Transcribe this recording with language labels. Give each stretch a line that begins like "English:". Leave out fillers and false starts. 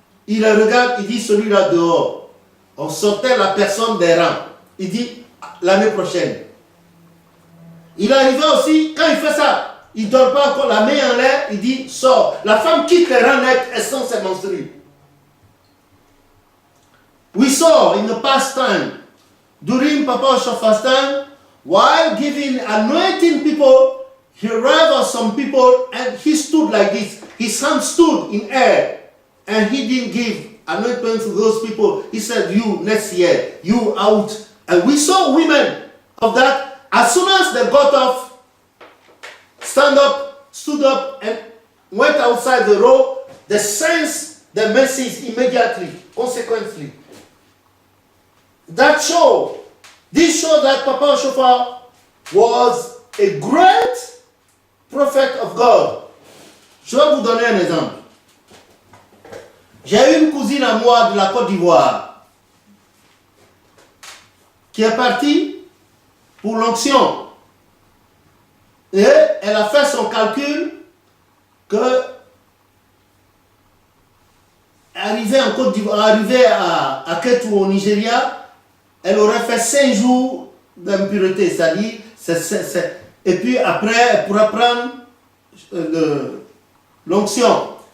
French: Il les regarde, il dit celui-là dehors. On sortait la personne des rangs. Il dit l'année prochaine. Il arrivait aussi, quand il fait ça, il ne donne pas encore la main en l'air, il dit sors. La femme quitte les rangs nets, elles sont ses menstrues.
English: We saw in the past time, during Papa Oshofa's time, while giving, anointing people, he raised some people and he stood like this. His hand stood in air and he didn't give anointment to those people. He said, you next year, you out. And we saw women of that. As soon as they got off, stood up and went outside the row, they sensed the message immediately, consequently. This showed that Papa Oshofa was a great prophet of God.
French: Je vais vous donner un exemple. J'ai une cousine à moi de la Côte d'Ivoire qui est partie pour l'onction. Et elle a fait son calcul que arrivée en Côte d'Ivoire, arrivée à Ketu au Nigeria, elle aurait fait 5 jours d'impureté, c'est-à-dire, et puis après, elle pourra prendre l'onction.